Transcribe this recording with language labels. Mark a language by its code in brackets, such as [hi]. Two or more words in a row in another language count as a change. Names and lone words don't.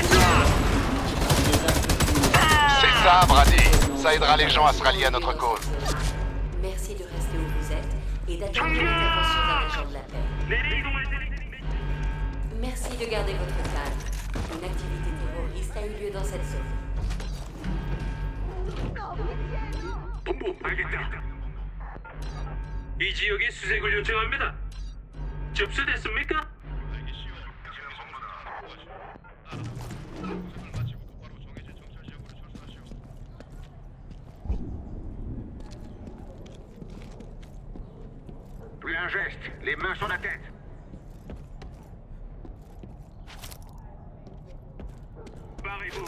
[fr] C'est ça, Brady. Ça aidera les gens à se rallier à notre cause. Merci de rester où vous êtes et d'attendre l'intervention d'un agent de la paix. Merci de garder votre calme. Une activité terroriste a eu lieu dans cette zone. [ko] 본부 알겠다. 이 지역에 수색을 요청합니다. 접수됐습니까? [fr] Plus un geste, les mains sur la tête. Barrez-vous.